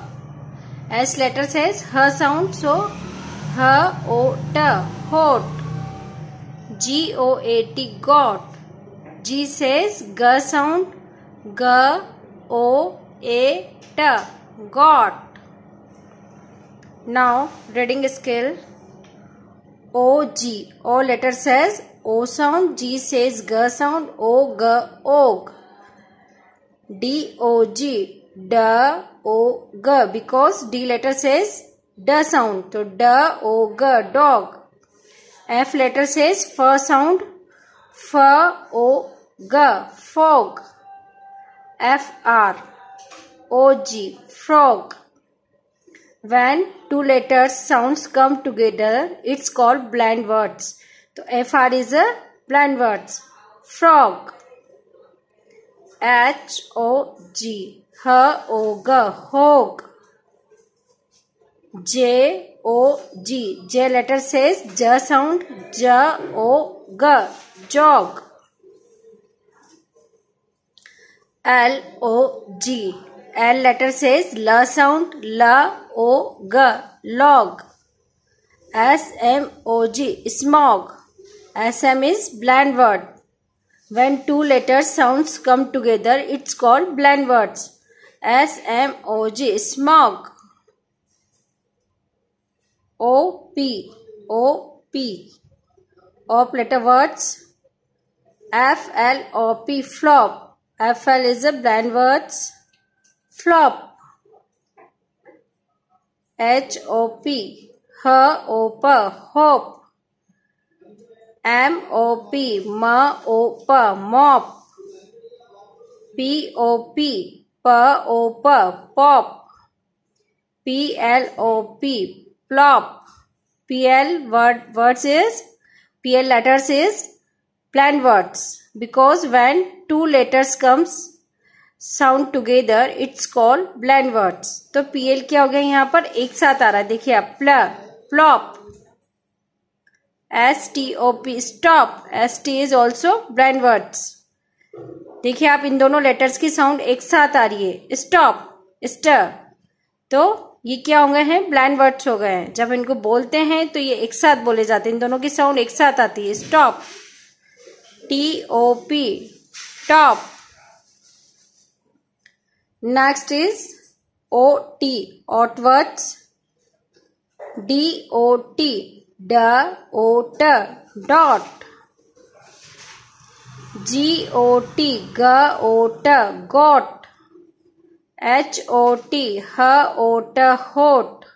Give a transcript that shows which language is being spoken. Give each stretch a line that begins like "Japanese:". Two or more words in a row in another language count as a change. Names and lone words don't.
English: H letter says her sound, so H-O-T hot. G-O-A-T got. G says G sound. G-O-A-T got. Now reading skill. O-G. O letter says O sound. G says G sound. O-G og. D-O-G D-O-G because D letter says D sound. So D-O-G dog. F letter says F sound. F-O-G fog. F-R-O-G frog. When two letters sounds come together, it's called blend words. So F-R is a blend words. Frog. H-O-G H-O-G hog. J-O-G J letter says J sound. J-O-G jog. L-O-G L letter says L sound. L-O-G log. S-M-O-G smog. S-M is blend word. When two letters sounds come together, it's called blend words. S-M-O-G smog. O-P O-P Op letter words. F-L-O-P flop. F-L is a blend words. Flop. H-O-P H-O-P hope. M-O-P M-O-P mop. P-O-P P-O-P pop. P-L-O-P plop. P-L words is P-L letters is blend words because when two letters comes sound together it's called blend words.
Hindi: तो P-L क्या हो गया यहाँ पर एक साथ आ रहा है. देखिए आप
English: plop. S-T-O-P stop.
Hindi: S-T is also blend words. देखिए आप इन दोनों लेटर्स की साउंड एक साथ आ रही है.
English: stop ster.
Hindi: तो ये क्या हो गए हैं
English: blend words
Hindi: हो गए हैं. जब इनको बोलते हैं तो ये एक साथ बोले जाते हैं. इन दोनों की साउंड एक साथ आती है. स्टॉप.
English: T-O-P top. Next is O-T odd words. D-O-T D-O-T dot. G-O-T G-O-T got. H-O-T H-O-T hot.